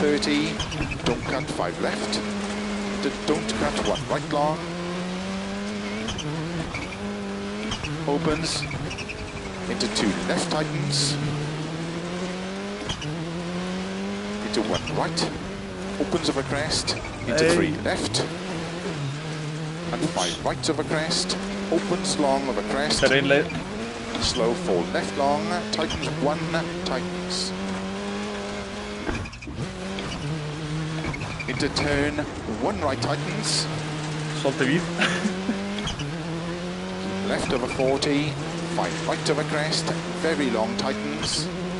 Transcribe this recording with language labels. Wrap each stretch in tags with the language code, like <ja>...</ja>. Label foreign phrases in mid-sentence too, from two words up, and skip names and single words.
<en>30, don't cut, 5 left, into don't cut, 1 right long, opens, into 2 left tightens, into 1 right, opens of a crest, into 3 left, and 5 right of a crest, opens long of a crest,</en> <is>Þetta er leið.</is> <en>slow 4 left long, tightens 1, tightens. Into turn 1 right tightens,</en> <is>Svolítið víð.</is> <en>left of a 40, 5 right of a crest, very long tightens.</en>